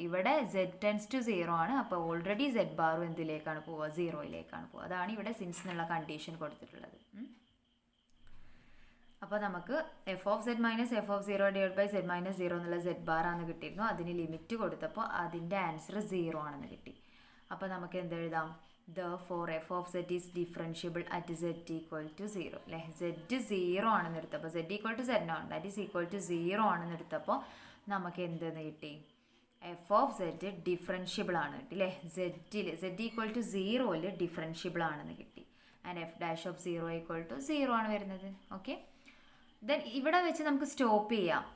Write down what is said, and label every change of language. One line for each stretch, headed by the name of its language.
Malayalam: ഇവിടെ Z tense to 0 ആണ്, അപ്പോൾ ഓൾറെഡി സെഡ് ബാറും എന്തിലേക്കാണ് പോവുക, 0യിലേക്കാണ് പോവുക. അതാണ് ഇവിടെ സിൻസ് എന്നുള്ള കണ്ടീഷൻ കൊടുത്തിട്ടുള്ളത്. അപ്പോൾ നമുക്ക് F of Z minus F of 0 divide by Z minus 0 എന്നുള്ള സെഡ് ബാർ ആണെന്ന് കിട്ടിയിരുന്നു. അതിന് ലിമിറ്റ് കൊടുത്തപ്പോൾ അതിൻ്റെ ആൻസർ 0 ആണെന്ന് കിട്ടി. അപ്പോൾ നമുക്ക് എന്തെഴുതാം,
English: therefore f of z is differentiable at z equal to 0
Malayalam: അല്ലേ. z 0 ആണെന്ന് എടുത്തപ്പോൾ
English: z equal to z naught that is equal to 0
Malayalam: ആണെന്ന് എടുത്തപ്പോൾ നമുക്ക് എന്തെന്ന് കിട്ടി, എഫ് ഓഫ് സെഡ് ഡിഫറൻഷ്യബിൾ ആണ് കിട്ടി അല്ലേ. z ഈക്വൽ ടു 0ൽ ഡിഫറൻഷ്യബിൾ ആണെന്ന് കിട്ടി. And F dash of 0 equal to 0 ആണ് വരുന്നത്. ഓക്കെ, ദെൻ ഇവിടെ വെച്ച് നമുക്ക് സ്റ്റോപ്പ് ചെയ്യാം.